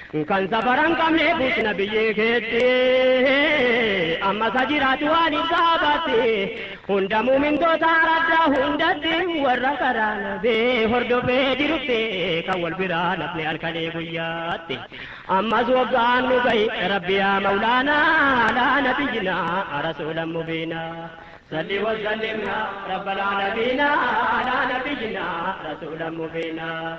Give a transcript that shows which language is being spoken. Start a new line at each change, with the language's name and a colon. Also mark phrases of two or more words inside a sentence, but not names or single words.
Oromo: Kan safaran qabne buusna biyyee keetti, amma sa jiraatu waan ibsaa baatti, hunda muumintoota araddaa hundatti, warra karaa nabee hordofee jirutti, kan wal biraa nafne halkanii guyyaatti. Ammas waggaan nu gahi, Rabbi
Arabic: يا مولانا، على نبينا، رسولا مبينا. صل وسلم يا رب العالمين على نبينا رسولا مبينا.